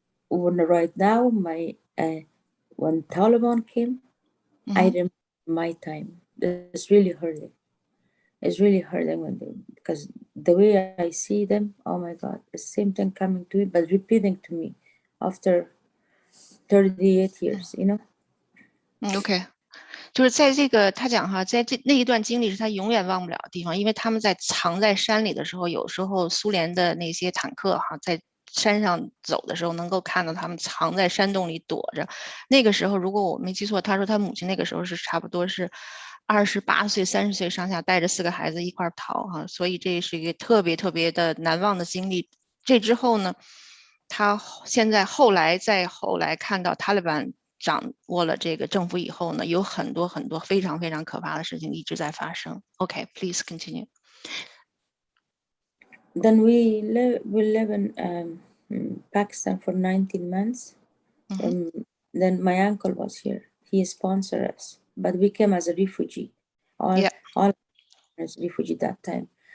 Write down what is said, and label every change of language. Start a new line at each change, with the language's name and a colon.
English: Right now, when Taliban came, I remember my time. It's really hurting. It's really hurting because the way I see them, oh my God, the same thing coming to me, but repeating to me after 38 years, you know? Okay.
Chinese: 就是在这个他讲哈，在那一段经历是他永远忘不了的地方，因为他们藏在山里的时候，有时候苏联的那些坦克哈在山上走的时候，能够看到他们藏在山洞里躲着。那个时候，如果我没记错，他说他母亲那个时候是差不多是28岁、30岁上下，带着4个孩子一块逃哈，所以这是一个特别特别的难忘的经历。这之后呢，他现在后来看到塔利班掌握了这个政府以后呢，有很多很多非常非常可怕的事情一直在发生。
English: Okay, please continue. Then we live in Pakistan for 19 months. Then my uncle was here. He sponsored us, but we came as a refugee. All as refugee that time.